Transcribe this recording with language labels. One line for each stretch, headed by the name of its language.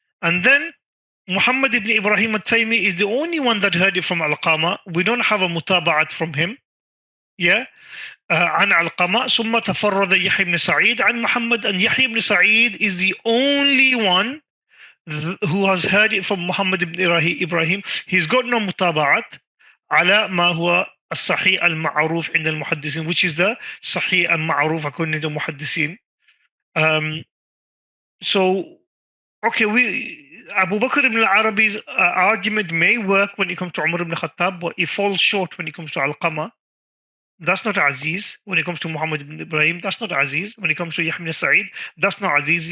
English: And then Muhammad ibn Ibrahim al-Taymi is the only one that heard it from Alqama. We don't have a mutaba'at from him. Yeah.
Arabic: عن علقمة ثم تفرد يحيى بن سعيد عن محمد,
English: and Yahya ibn Sa'id is the only one who has heard it from Muhammad ibn Ibrahim. He's got no mutaba'at
Arabic: على ما هو الصحيح المعروف عند المحدثين,
English: which is the
Arabic: صحيح المعروف
English: according to المحدثين. So okay, Abu Bakr ibn al-Arabi's argument may work when it comes to Umar ibn Khattab, but it falls short when it comes to Alqama. That's not Aziz. When it comes to Muhammad ibn Ibrahim, that's not Aziz. When it comes to Yahya ibn Sa'id, that's not Aziz.